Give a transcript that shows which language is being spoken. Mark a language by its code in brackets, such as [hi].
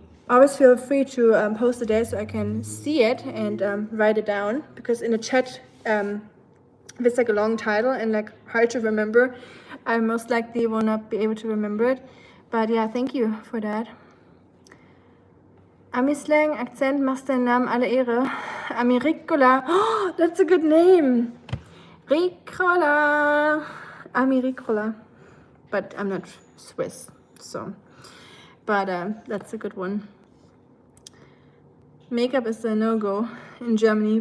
[en] always feel free to post it there so I can see it and write it down, because in the chat if it's like a long title and like hard to remember, I most likely will not be able to remember it. But yeah, thank you for that. [de] Ami-Slang, Akzent, machst deinen Namen alle Ehre. [en] Amiricola, oh, that's a good name. Ricola, Amiricola. But I'm not Swiss, so. But that's a good one. Makeup is a no-go in Germany.